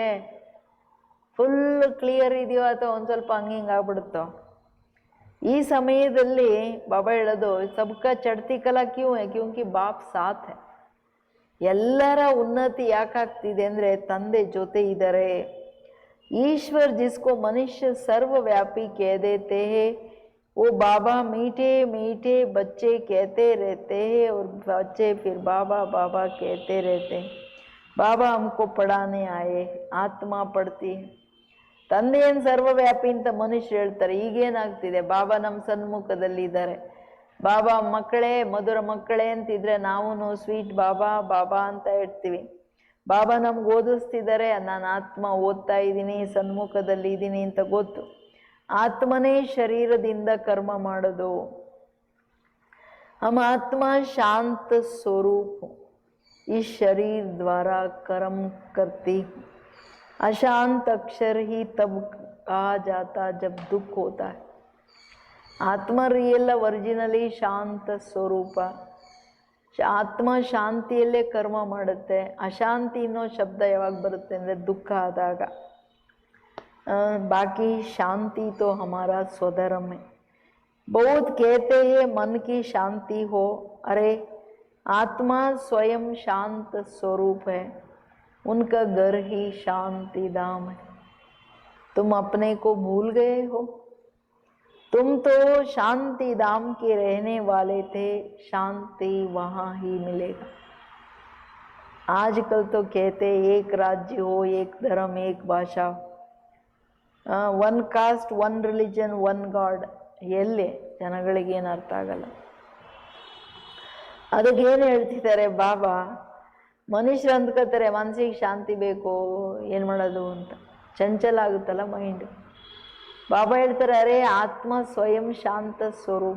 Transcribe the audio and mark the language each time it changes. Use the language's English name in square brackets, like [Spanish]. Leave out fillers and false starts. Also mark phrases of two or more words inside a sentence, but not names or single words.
[English] full clear [Kannada] ಇದೆಯೋ ಅಥವಾ ಒಂದು ಸ್ವಲ್ಪ ಹಂಗಿಂಗೆ ಆಗ್ಬಿಡುತ್ತೋ? ಈ ಸಮಯದಲ್ಲಿ ಬಾಬಾ ಹೇಳೋದು, [Hindi] सबका चढ़ती कला क्यों है, क्योंकि बाप साथ है. [Kannada] ಎಲ್ಲರ ಉನ್ನತಿ ಯಾಕಾಗ್ತಿದೆ ಅಂದರೆ ತಂದೆ ಜೊತೆ ಇದ್ದಾರೆ. [Hindi] ईश्वर जिसको मनुष्य सर्वव्यापी कह देते हैं, वो बाबा मीठे मीठे बच्चे कहते रहते हैं और बच्चे फिर बाबा बाबा कहते रहते हैं. बाबा हमको पढ़ाने आए, आत्मा पढ़ती है. [Kannada] ತಂದೆಯನ್ನು ಸರ್ವವ್ಯಾಪಿ ಅಂತ ಮನುಷ್ಯರು ಹೇಳ್ತಾರೆ. ಈಗೇನಾಗ್ತಿದೆ, ಬಾಬಾ ನಮ್ಮ ಸನ್ಮುಖದಲ್ಲಿದ್ದಾರೆ. ಬಾಬಾ ಮಕ್ಕಳೇ, ಮಧುರ ಮಕ್ಕಳೇ ಅಂತಿದ್ರೆ ನಾವು ಸ್ವೀಟ್ ಬಾಬಾ ಬಾಬಾ ಅಂತ ಹೇಳ್ತೀವಿ. ಬಾಬಾ ನಮ್ಗೆ ಓದಿಸ್ತಿದ್ದಾರೆ, ನಾನು ಆತ್ಮ ಓದ್ತಾ ಇದ್ದೀನಿ, ಸನ್ಮುಖದಲ್ಲಿ ಇದ್ದೀನಿ ಅಂತ ಗೊತ್ತು. ಆತ್ಮನೇ ಶರೀರದಿಂದ ಕರ್ಮ ಮಾಡೋದು. [Hindi] हम आत्मा शांत स्वरूप इस शरीर द्वारा कर्म करती. अशांत अक्षर ही तब कहा जाता जब दुख होता है. [Kannada] ಆತ್ಮ [English] real originally [Kannada] ಶಾಂತ ಸ್ವರೂಪ. ಆತ್ಮ ಶಾಂತಿಯಲ್ಲೇ ಕರ್ಮ ಮಾಡುತ್ತೆ. ಅಶಾಂತಿ ಅನ್ನೋ ಶಬ್ದ ಯಾವಾಗ ಬರುತ್ತೆ ಅಂದರೆ ದುಃಖ ಆದಾಗ. [Hindi] बाकी शांति तो हमारा स्वधर्म है. बहुत कहते हैं मन की शांति हो, अरे आत्मा स्वयं शांत स्वरूप है, उनका घर ही शांति धाम है. तुम अपने को भूल गए हो. तुम तो शांति धाम के रहने वाले थे, शांति वहाँ ही मिलेगा. आजकल तो कहते एक राज्य हो, एक धर्म, एक भाषा, [English] one caste, one religion, one God. [Kannada] ಎಲ್ಲಿ ಜನಗಳಿಗೇನು ಅರ್ಥ ಆಗಲ್ಲ. ಅದಕ್ಕೇನು ಹೇಳ್ತಿದ್ದಾರೆ ಬಾಬಾ, ಮನುಷ್ಯರು ಅಂದ್ಕೋತಾರೆ ಮನಸ್ಸಿಗೆ ಶಾಂತಿ ಬೇಕು, ಏನು ಮಾಡೋದು ಅಂತ. ಚಂಚಲ ಆಗುತ್ತಲ್ಲ ಮೈಂಡ್. ಬಾಬಾ ಹೇಳ್ತಾರೆ, ಅರೆ ಆತ್ಮ ಸ್ವಯಂ ಶಾಂತ ಸ್ವರೂಪ.